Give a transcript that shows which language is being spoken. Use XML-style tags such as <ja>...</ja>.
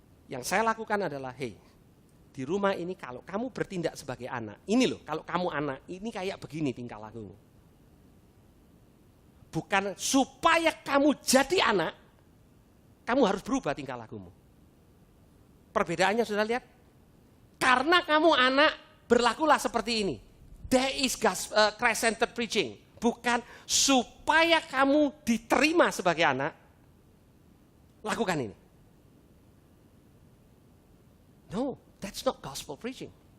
<id>Yang saya lakukan adalah, hei, di rumah ini kalau kamu bertindak sebagai anak, ini loh, kalau kamu anak, ini kayak begini tingkah lakumu. Bukan supaya kamu jadi anak, kamu harus berubah tingkah lakumu. Perbedaannya sudah lihat? Karena kamu anak, berlakulah seperti ini.</id> <en>There is Christ-centered preaching.</en> <id>Bukan supaya kamu diterima sebagai anak, lakukan ini.</id> <en>No, that's not gospel preaching.</en>